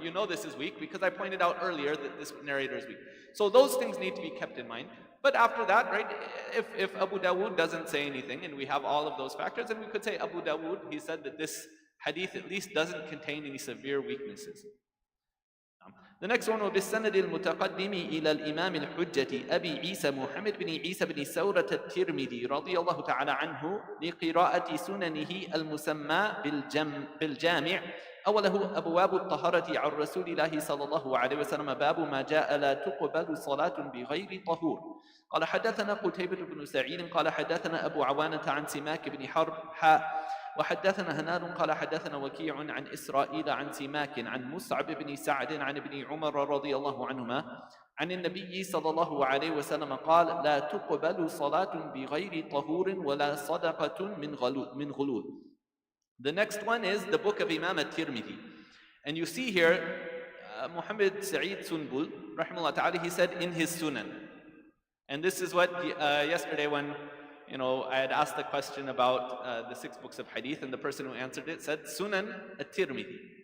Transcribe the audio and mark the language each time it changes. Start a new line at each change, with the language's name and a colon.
English: You know this is weak because I pointed out earlier that this narrator is weak. So those things need to be kept in mind. But after that, right, if Abu Dawood doesn't say anything and we have all of those factors, then we could say Abu Dawood, he said that this hadith at least doesn't contain any severe weaknesses. The next one,
Arabic: وبالسند المتقدم إلى الإمام الحجة أبي عيسى محمد بن عيسى بن ثورة الترمذي رضي الله تعالى عنه لقراءة سننه المسمى بالجامع أوله أبواب الطهارة عن رسول الله صلى الله عليه وسلم باب ما جاء لا تقبل صلاة بغير طهور. قال حدثنا قتيبة بن سعيد قال حدثنا أبو عوانة عن سماك بن حرب وحدثنا هناد قال حدثنا وكيع عن إسرائيل عن سماك عن مصعب بن سعد عن ابن عمر رضي الله عنهما عن النبي صلى الله عليه وسلم قال لا تقبل صلاة بغير طهور ولا صدقة من غلول.
English: The next one is the book of Imam at-Tirmidhi. And you see here, Muhammad Sa'id Sunbul, rahimahullah ta'ala, he said in his Sunan. And this is what yesterday when I had asked the question about the 6 books of hadith, and the person who answered it said Sunan at-Tirmidhi.